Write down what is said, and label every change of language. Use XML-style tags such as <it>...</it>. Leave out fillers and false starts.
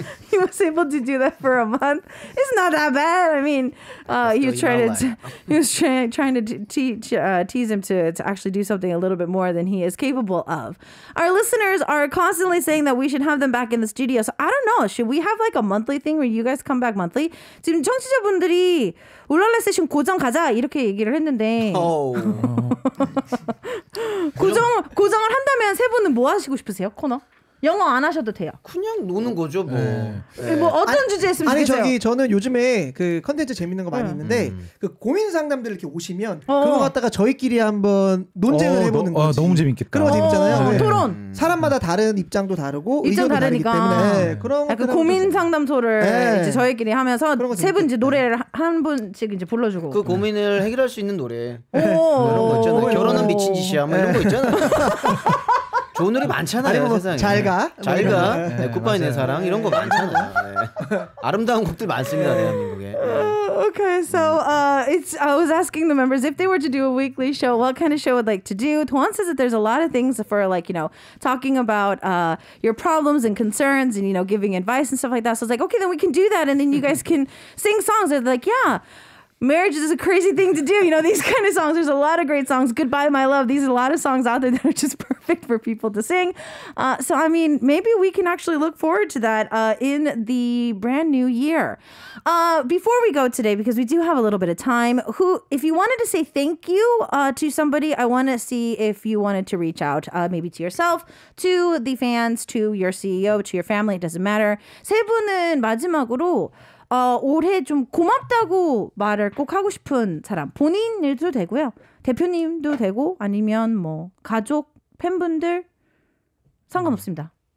<en>He was able to do that for a month. It's not that bad. I mean, he was trying to tease him to actually do something a little bit more than he is capable of. love. Our listeners are constantly saying that we should have them back in the studio. So I don't know. Should we have like a monthly thing where you guys come back monthly?</en> <ko>지금 청취자분들이 울랄라 세션 고정 가자 이렇게 얘기를 했는데 고정을 한다면 세 분은 뭐 하시고 싶으세요? 코너? 영어 안 하셔도 돼요. 그냥 노는 거죠, 뭐. 뭐 어떤 주제 했으면 좋겠어요? 저는 요즘에 그 컨텐츠 재밌는 거 많이 있는데 그 고민 상담들 이렇게 오시면 그거 갖다가 저희끼리 한번 논쟁을 해보는 거지. 너무 재밌겠다. 그런 거 재밌잖아요. 토론. 사람마다 다른 입장도 다르고 입장 의견도 다르니까. 다르기 때문에 그런 그 고민 상담소를 이제 저희끼리 하면서 세 분 이제 노래를 한 분씩 이제 불러주고. 그 고민을 해결할 수 있는 노래. 이런 거 있잖아요. 결혼은 미친 짓이야. 뭐 이런 거 있잖아요. 좋은 노래 많잖아요. 뭐 세상에. 잘가 네, 굿바이 내 사랑 이런 거 많잖아요. 네. 아름다운 곡들 많습니다, 대한민국에.</ko> <en>Okay, so I was asking the members if they were to do a weekly show, what kind of show would like to do. Tuan says that there's a lot of things for like, you know, talking about your problems and concerns and, you know, giving advice and stuff like that. So I was like, okay, then we can do that. And then you guys can sing songs. They're like, yeah. Marriage is a crazy thing to do. You know, these kind of songs. There's a lot of great songs. Goodbye, My Love. These are a lot of songs out there that are just perfect for people to sing. So, I mean, maybe we can actually look forward to that in the brand new year. Before we go today, because we do have a little bit of time, if you wanted to say thank you to somebody, I want to see if you wanted to reach out, maybe to yourself, to the fans, to your CEO, to your family. It doesn't matter.</en> <ko>세 분은 마지막으로 올해 좀 고맙다고 말을 꼭 하고 싶은 사람 본인일도 되고요. 대표님도 되고 아니면 뭐 가족, 팬분들 상관없습니다.</ko>